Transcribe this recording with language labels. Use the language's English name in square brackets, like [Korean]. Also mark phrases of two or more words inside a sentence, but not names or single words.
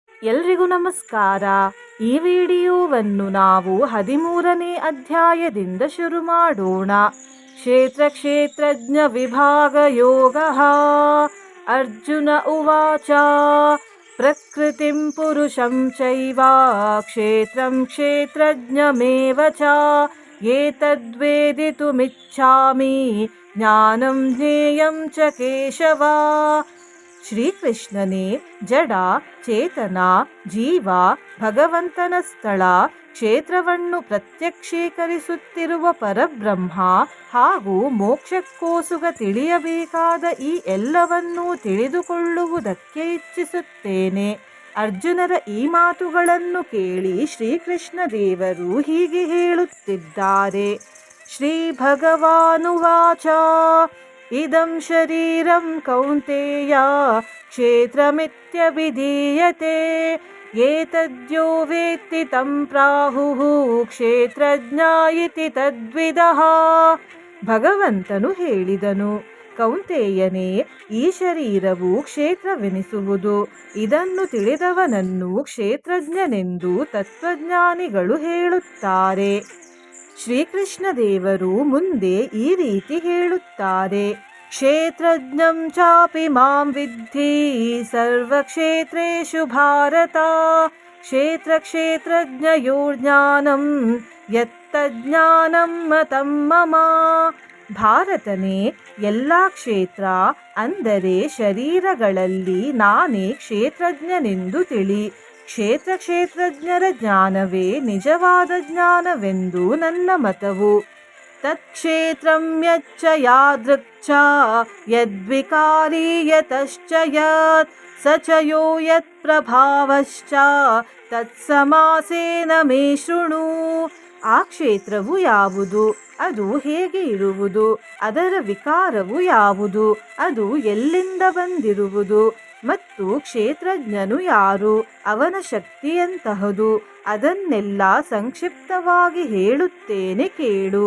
[Kannada] ಎಲ್ರಿಗೂ ನಮಸ್ಕಾರ. ಈ ವಿಡಿಯೋವನ್ನು ನಾವು 13ನೇ ಅಧ್ಯಾಯದಿಂದ ಶುರು ಮಾಡೋಣ. ಕ್ಷೇತ್ರಜ್ಞ ವಿಭಾಗ ಯೋಗ. [Sanskrit] ಅರ್ಜುನ ಉವಾಚ ಪ್ರಕೃತಿಂ ಪುರುಷಂ ಚೈವ ಕ್ಷೇತ್ರಂ ಕ್ಷೇತ್ರಜ್ಞಮೇವ ಚ ಏತದ್ವೇದಿತುಮಿಚ್ಛಾಮಿ ಜ್ಞಾನಂ ಜ್ಞೇಯಂ ಚ ಕೇಶವ. [Kannada] ಶ್ರೀಕೃಷ್ಣನೇ ಜಡ, ಚೇತನ, ಜೀವ, ಭಗವಂತನ ಸ್ಥಳ, ಕ್ಷೇತ್ರವನ್ನು ಪ್ರತ್ಯಕ್ಷೀಕರಿಸುತ್ತಿರುವ ಪರಬ್ರಹ್ಮ ಹಾಗೂ ಮೋಕ್ಷಕ್ಕೋಸುಗ ತಿಳಿಯಬೇಕಾದ ಈ ಎಲ್ಲವನ್ನೂ ತಿಳಿದುಕೊಳ್ಳುವುದಕ್ಕೆ ಇಚ್ಛಿಸುತ್ತೇನೆ. ಅರ್ಜುನರ ಈ ಮಾತುಗಳನ್ನು ಕೇಳಿ ಶ್ರೀಕೃಷ್ಣ ದೇವರು ಹೀಗೆ ಹೇಳುತ್ತಿದ್ದಾರೆ. [Sanskrit] ಶ್ರೀ ಭಗವಾನುವಾಚ ಇದಂ ಶರೀರಂ ಕೌಂತೆಯ ಕ್ಷೇತ್ರಮಿತ್ಯಭಿಧೀಯತೆ ಏತದ್ಯೋ ವೇತ್ತಿ ತಂ ಪ್ರಾಹುಃ ಕ್ಷೇತ್ರಜ್ಞ ಇತಿ ತದ್ವಿದಃ. [Kannada] ಭಗವಂತನು ಹೇಳಿದನು, ಕೌಂತೆಯನೇ, ಈ ಶರೀರವು ಕ್ಷೇತ್ರವೆನಿಸುವುದು. ಇದನ್ನು ತಿಳಿದವನನ್ನು ಕ್ಷೇತ್ರಜ್ಞನೆಂದು ತತ್ವಜ್ಞಾನಿಗಳು ಹೇಳುತ್ತಾರೆ. ಶ್ರೀಕೃಷ್ಣ ದೇವರು ಮುಂದೆ ಈ ರೀತಿ ಹೇಳುತ್ತಾರೆ. [Sanskrit] ಕ್ಷೇತ್ರಜ್ಞಂ ಚಾಪಿ ಮಾಂ ವಿದ್ಧಿ ಸರ್ವಕ್ಷೇತ್ರೇಷು ಭಾರತ ಕ್ಷೇತ್ರಜ್ಞಯೋರ್ಜ್ಞಾನಂ ಯತ್ತಜ್ಞಾನಂ ಮತಂ ಮಮ. [Kannada] ಭಾರತನೇ, ಎಲ್ಲ ಕ್ಷೇತ್ರ ಅಂದರೆ ಶರೀರಗಳಲ್ಲಿ ನಾನೇ ಕ್ಷೇತ್ರಜ್ಞನೆಂದು ತಿಳಿ. ಕ್ಷೇತ್ರಜ್ಞರ ಜ್ಞಾನವೇ ನಿಜವಾದ ಜ್ಞಾನವೆಂದು ನನ್ನ ಮತವು. [Sanskrit] ತತ್ಕ್ಷೇತ್ರಂ ಯಚ್ಚ ಯಾದೃಕ್ಚ ಯದ್ವಿಕಾರಿ ಯತಶ್ಚ ಯತ್ ಸ ಚ ಯೋ ಯತ್ ಪ್ರಭಾವಶ್ಚ ತತ್ಸಮಾಸೇನ ಮೇ ಶೃಣು. [Kannada] ಆ ಕ್ಷೇತ್ರವು ಯಾವುದು, ಅದು ಹೇಗೆ ಇರುವುದು, ಅದರ ವಿಕಾರವು ಯಾವುದು, ಅದು ಎಲ್ಲಿಂದ ಬಂದಿರುವುದು, ಮತ್ತು ಕ್ಷೇತ್ರಜ್ಞನು ಯಾರು, ಅವನ ಶಕ್ತಿಯಂತಹದು, ಅದನ್ನೆಲ್ಲ ಸಂಕ್ಷಿಪ್ತವಾಗಿ ಹೇಳುತ್ತೇನೆ ಕೇಳು.